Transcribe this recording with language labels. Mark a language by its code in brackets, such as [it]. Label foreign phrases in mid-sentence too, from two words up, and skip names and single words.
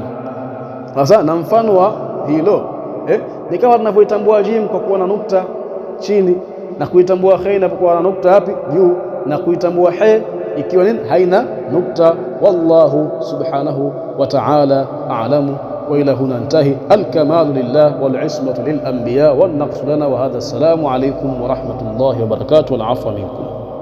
[sw] Sasa na mfano wa hilo ni kama tunavyoitambua jim kwa kuwa na nukta chini, na kuitambua he inapokuwa na nukta hapi juu, na kuitambua he ikiwa nini haina nukta. [ar] والله سبحانه وتعالى أعلم. وإلى هنا انتهى. الكمال لله والعصمة للأنبياء والنقص لنا وهذا. السلام عليكم ورحمة الله وبركاته والعفو منكم.